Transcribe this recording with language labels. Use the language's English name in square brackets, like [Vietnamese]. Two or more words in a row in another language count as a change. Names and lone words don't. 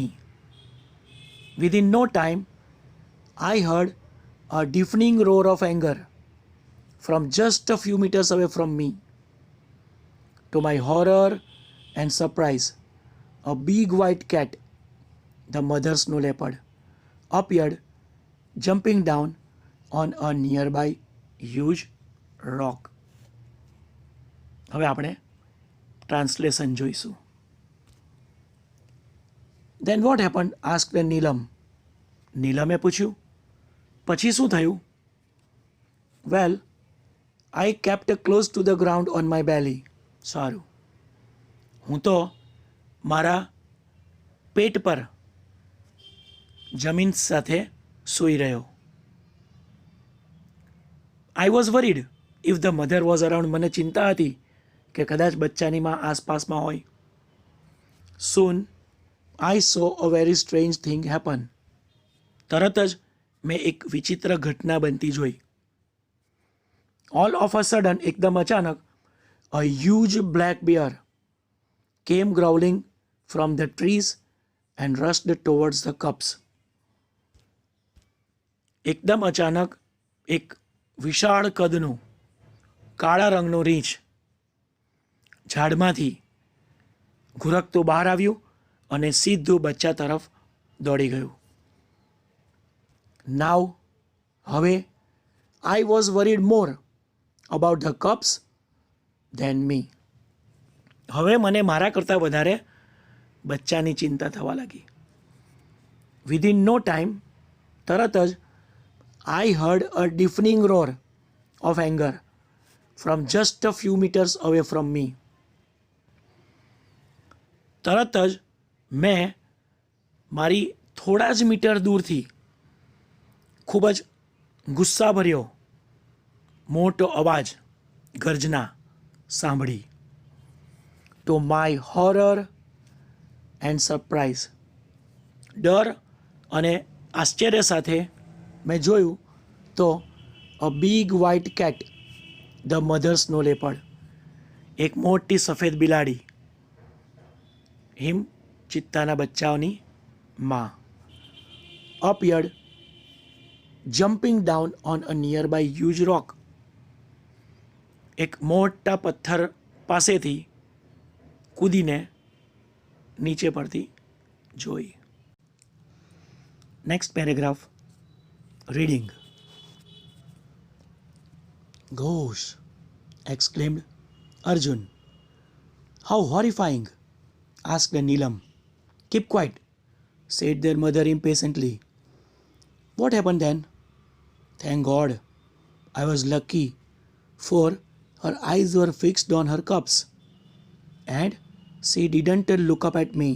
[English] Within no time, I heard a deafening roar of anger from just a few meters away from me. To my horror and surprise, a big white cat, the mother snow leopard, appeared, jumping down on a nearby huge rock. [Gujarati] હવે આપણે ટ્રાન્સલેશન જોઈશું. [English] Then what happened? asked નીલમ. [Gujarati] નીલમે પૂછ્યું, પછી શું થયું? [English] Well, I kept close to the ground on my belly. [Gujarati] સારું. હું તો મારા પેટ પર જમીન સાથે સૂઈ રહ્યો. [English] I was worried if the mother was around. [Gujarati] મને ચિંતા હતી કે કદાચ બચ્ચાની માં આસપાસમાં હોય. [English] Soon I saw a very strange thing happen. [Gujarati] તરત જ મેં એક વિચિત્ર ઘટના બનતી જોઈ. [English] All of a sudden, [Gujarati] એકદમ અચાનક, [English] a huge black bear came growling from the trees and rushed towards the cubs. [Gujarati] એકદમ અચાનક એક વિશાળ કદનું કાળા રંગનું રીંછ ઝાડમાંથી ઘુરકતું બહાર આવ્યું અને સીધું બચ્ચા તરફ દોડી ગયું. [English] Now, હવે I was worried more about the cubs than me. [Gujarati] હવે મને મારા કરતાં વધારે બચ્ચાની ચિંતા થવા લાગી. [English] Within no time, [Gujarati] તરત જ [English] I heard a deafening roar of anger from just a few meters away from me. [Gujarati] તરત જ મેં મારી થોડા જ મીટર દૂરથી ખૂબ જ ગુસ્સાભર્યો મોટો અવાજ, ગર્જના સાંભળી. To my horror and surprise, ડર અને આશ્ચર્ય સાથે મેં જોયું તો [English] a big white cat, the mother snow leopard, [Gujarati] એક મોટી સફેદ બિલાડી, હિમ ચિત્તાના બચ્ચાઓની માં, [English] appeared, jumping down on a nearby huge rock, [Gujarati] એક મોટા પથ્થર પાસેથી કૂદીને નીચે પડતી જોઈ. [English] next paragraph, reading. Gosh, exclaimed Arjun. How horrifying, asked Neelam. Keep quiet, said their mother impatiently. What happened then? Thank God, I was lucky, for her eyes were fixed on her cubs, and she didn't look up at me.